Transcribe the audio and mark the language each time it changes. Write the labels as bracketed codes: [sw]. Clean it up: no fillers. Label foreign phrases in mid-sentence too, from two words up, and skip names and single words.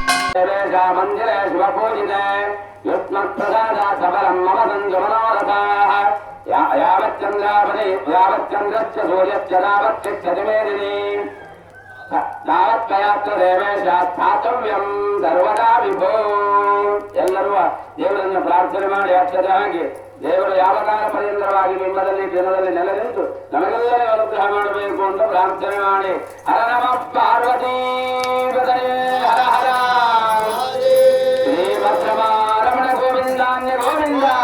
[sa] मंदिरे शिवपूजिते युष्मत्प्रसादात् सबलं मम सन्तु मनोरथाः यावच्चन्द्रश्च सूर्यश्च तावच्चिच्छति मेदिनी तावत्कयात्र देवेशास्थातव्यं सर्वदा विभो [kn] ಎಲ್ಲರೂ ದೇವರನ್ನು ಪ್ರಾರ್ಥನೆ ಮಾಡಿ ಅಕ್ಷತೆ ಹಾಕಿ ದೇವರು ಯಾವ ಕಾಲ ಪರ್ಯಂತರವಾಗಿ ಬಿಂಬದಲ್ಲಿ ಜನರಲ್ಲಿ ನೆಲೆ ನಿಂತು ನಮಗೆಲ್ಲರೂ ಅನುಗ್ರಹ ಮಾಡಬೇಕು ಅಂತ ಪ್ರಾರ್ಥನೆ ಮಾಡಿ [sa] ಹರ ನಮಃ ಪಾರ್ವತೀ ಪತಯೇ ಹರ ಹರ ಶ್ರೀ ಭದ್ರಮಾರಮಣ ಗೋವಿಂದಾನ್ಯ ಗೋವಿಂದ.